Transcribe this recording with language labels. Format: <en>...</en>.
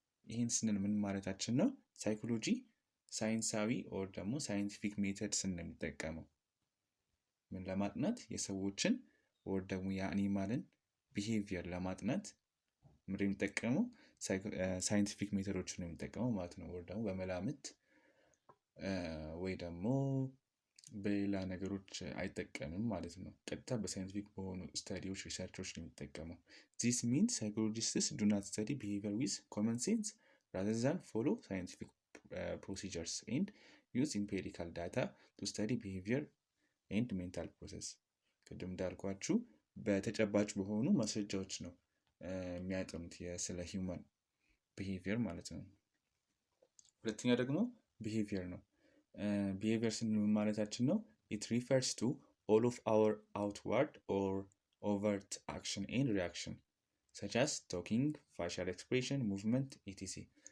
<am>ይህን ስንል ምን ማለታችን ነው? ሳይኮሎጂ ሳይንሳዊ ኦር ደግሞ ሳይንቲፊክ ሜተድስ ነው የሚጠቀመው ምን ለማጥናት? የሰዎችን ኦር ደግሞ የአኒማልን ቢሄቪየር ለማጥናት ምን የሚጠቀመው? ሳይንቲፊክ ሜተዶችን ነው የሚጠቀመው ማለት ነው። ኦር ደግሞ በመላምት ወይ ደግሞ በሌላ ነገሮች አይጠቀምም ማለት ነው። ቀጥታ በሳይንቲፊክ በሆኑ ስታዲዎች ሪሰርቾች ነው የሚጠቀመው።</am> <en>This means psychologists do not study behavior with common sense rather than follow scientific procedures and use empirical data to study behavior and mental process.</en> <am>ቅድም እንዳልኳችሁ በተጨባጭ በሆኑ ማስረጃዎች ነው የሚያጠኑት ስለ ሂውማን ቢሄቪየር ማለት ነው። ሁለተኛ ደግሞ ቢሄቪየር ነው። behavior ስንል ማለታችን ነው?</am> <en>It refers to all of our outward or overt action and reaction such as talking, facial expression, movement, etc.</en>